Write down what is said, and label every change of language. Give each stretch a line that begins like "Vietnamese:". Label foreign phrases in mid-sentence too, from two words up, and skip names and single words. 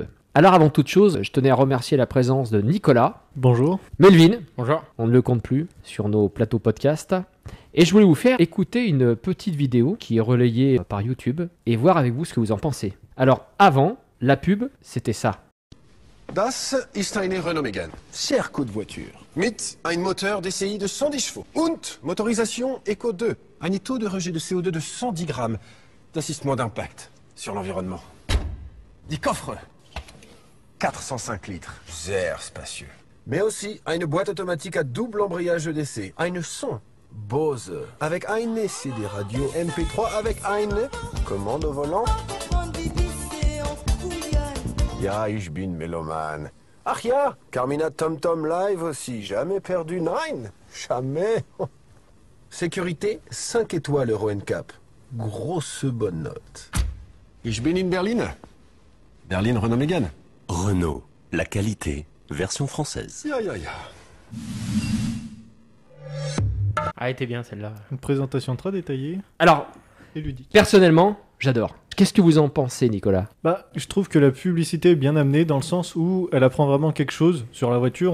French: Alors avant toute chose, je tenais à remercier la présence de Nicolas. Bonjour. Melvin. Bonjour. On ne le compte plus sur nos plateaux podcast. Et je voulais vous faire écouter une petite vidéo qui est relayée par YouTube et voir avec vous ce que vous en pensez. Alors avant, la pub, c'était ça.
German: Das ist eine Renault Megane.
French: Cher coup de voiture.
German: Mit ein
French: Moteur DCI de 110 chevaux. Und motorisation Eco 2. Un taux de rejet de CO2 de 110 grammes.
German: Das ist
French: moins d'impact sur l'environnement. Die Coffre. 405 litres. Sehr spacieux. Mais aussi une boîte automatique à double embrayage EDC. Ein son Bose. Avec eine CD radio MP3 avec eine commande au volant.
German: Ja, ich bin Meloman. Ach ja, Carmina TomTom Live aussi.
French: Jamais perdu, nein. Jamais. Sécurité, 5 étoiles Euro NCAP. Grosse bonne note.
German: Ich bin in Berlin. Berlin Renault Megane.
French: Renault, la qualité, version française.
German: Ya, ya, ya.
French: Ah, elle était bien celle-là. Une présentation très détaillée Alors, et ludique. personnellement, j'adore. Qu'est-ce que vous en pensez, Nicolas ? Je trouve que la publicité est bien amenée dans le sens où elle apprend vraiment quelque chose sur la voiture.